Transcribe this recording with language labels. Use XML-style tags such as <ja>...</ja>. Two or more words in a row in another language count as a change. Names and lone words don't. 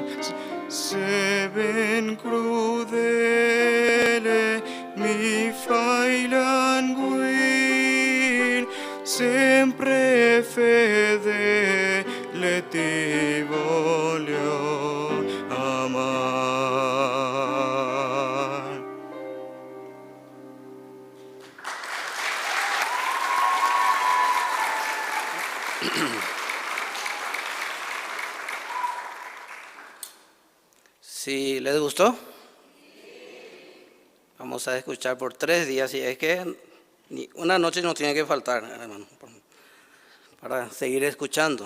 <it>Se ben crudele mi fai languir, sempre fedele ti voglio amar.</it> <es>Si les gustó, vamos a escuchar por 3 días, y es que ni una noche no tiene que faltar, hermano, para seguir escuchando.</es>